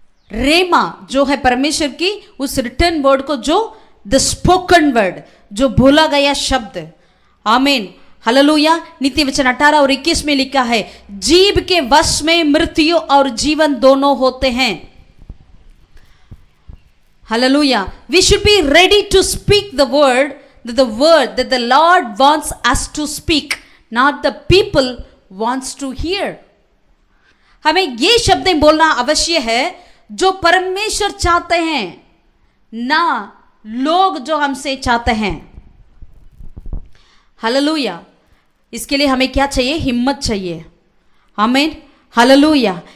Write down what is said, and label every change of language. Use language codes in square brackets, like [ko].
[hi] रेमा जो है परमेश्वर की उस रिटन वर्ड को, जो [en] the spoken word, [hi] जो बोला गया शब्द। आमीन, हालेलुया। नीति वचन 18 और 21 में लिखा है, जीभ के वश में मृत्यु और जीवन दोनों होते हैं। [en] Hallelujah. We should be ready to speak the word that the Lord wants us to speak, not the people wants to hear. [hi] हमें ये शब्दें बोलना अवश्य है जो परमेश्वर चाहते हैं, ना लोग जो हमसे चाहते हैं। हालेलुया। इसके लिए हमें क्या चाहिए? हिम्मत चाहिए। आमीन। हालेलुया।